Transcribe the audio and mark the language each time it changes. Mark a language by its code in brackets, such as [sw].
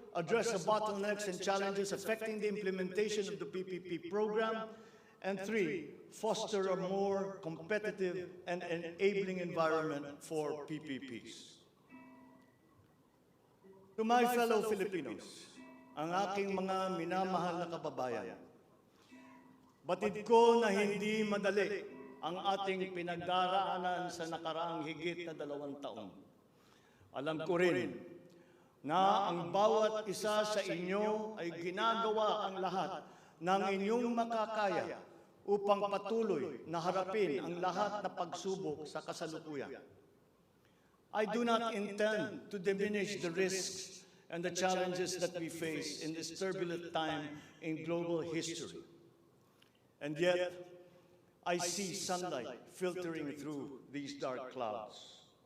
[en] Address the bottlenecks and challenges affecting the implementation of the PPP program. And 3. Foster a more competitive and enabling environment for PPPs. To my fellow Filipinos, [tl] ang aking mga minamahal na kababayan. Batid ko na hindi madali ang ating pinagdaraanan sa nakaraang higit na 2 taon. Alam ko rin na ang bawat isa sa inyo ay ginagawa ang lahat ng inyong makakaya upang patuloy na harapin ang lahat na pagsubok sa kasalukuyan. [en] I do not intend to diminish the risks and the challenges that we face in this turbulent time in global history. And yet, I see sunlight filtering through these dark clouds.